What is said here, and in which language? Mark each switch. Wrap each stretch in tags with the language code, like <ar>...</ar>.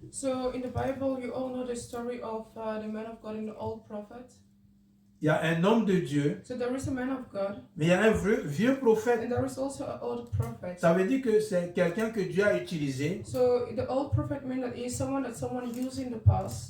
<en>So in the Bible, you all know the story of the man of God and the old prophet.</en> <fr>Il y a un homme de Dieu.</fr> <en>So there is a man of God.</en> <fr>Mais il y a un vieux prophète.</fr> <en>And there is also an old prophet.</en> <fr>Ça veut dire que c'est quelqu'un que Dieu a utilisé.</fr> <en>So the old prophet means that he is someone that someone used in the past.</en>